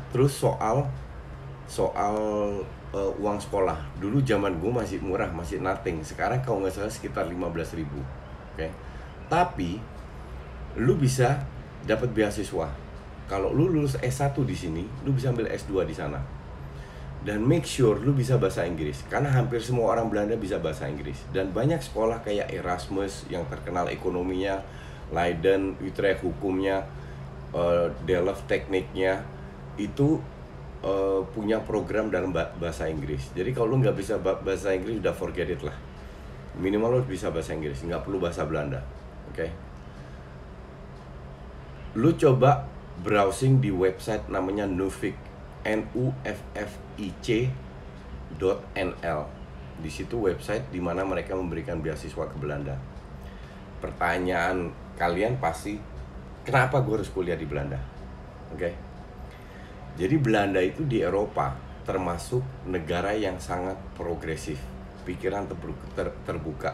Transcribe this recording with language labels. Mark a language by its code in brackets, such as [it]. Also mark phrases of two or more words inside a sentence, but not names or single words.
[id] Terus soal uang sekolah, dulu zaman gue masih murah, masih nothing. Sekarang kalau nggak salah sekitar 15.000. Oke. Tapi lu bisa dapat beasiswa. Kalau lu lulus S1 di sini, lu bisa ambil S2 di sana. Dan [en] make sure [id] lu bisa bahasa Inggris, karena hampir semua orang Belanda bisa bahasa Inggris. Dan banyak sekolah kayak Erasmus yang terkenal ekonominya, Leiden, Utrecht hukumnya, Delft tekniknya, itu punya program dalam bahasa Inggris. Jadi kalau lu nggak bisa bahasa Inggris, udah [en] forget it [id] lah. Minimal lu bisa bahasa Inggris, nggak perlu bahasa Belanda. Oke? Lu coba browsing di website namanya Nuffic, nuffic.nl. Di situ website di mana mereka memberikan beasiswa ke Belanda. Pertanyaan kalian pasti, kenapa gue harus kuliah di Belanda? Oke? Jadi Belanda itu di Eropa termasuk negara yang sangat progresif, pikiran terbuka.